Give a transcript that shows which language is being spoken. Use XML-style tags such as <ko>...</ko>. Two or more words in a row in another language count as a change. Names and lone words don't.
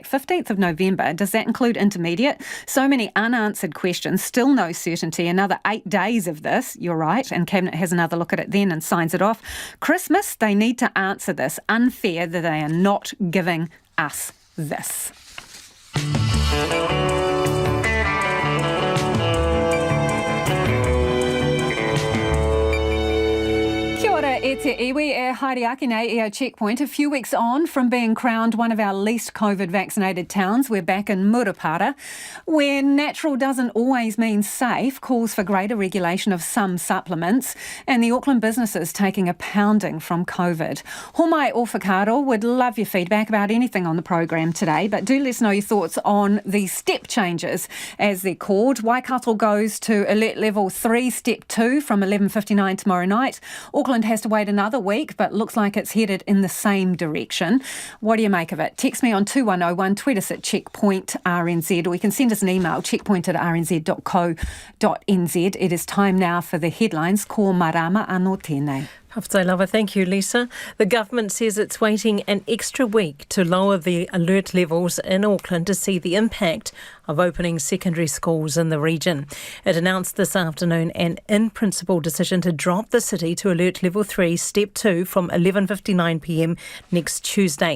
<en>15th of November, does that include intermediate? So many unanswered questions, still no certainty. Another 8 days of this, you're right, and Cabinet has another look at it then and signs it off. Christmas, they need to answer this. Unfair that they are not giving us this.</en> <mi>Kia ora e te iwi e haere ake nei e au checkpoint.</mi> <en>A few weeks on from being crowned one of our least COVID vaccinated towns, we're back in Murupara, where natural doesn't always mean safe, calls for greater regulation of some supplements, and the Auckland businesses taking a pounding from COVID.</en> <mi>Homai o Whakaaro</mi> <en>would love your feedback about anything on the program today, but do let us know your thoughts on the step changes, as they're called. Waikato goes to alert level 3, step 2 from 11:59 tomorrow night. Auckland has to wait another week, but looks like it's headed in the same direction. What do you make of it? Text me on 2101, tweet us at Checkpoint RNZ, or you can send us an email, checkpoint@rnz.co.nz. It is time now for the headlines.</en> <mi>Ko marama anō tēnei. Haftai lava,</mi> <en>thank you, Lisa. The government says it's waiting an extra week to lower the alert levels in Auckland to see the impact of opening secondary schools in the region. It announced this afternoon an in-principle decision to drop the city to alert level 3, step 2 from 11:59pm next Tuesday.</en>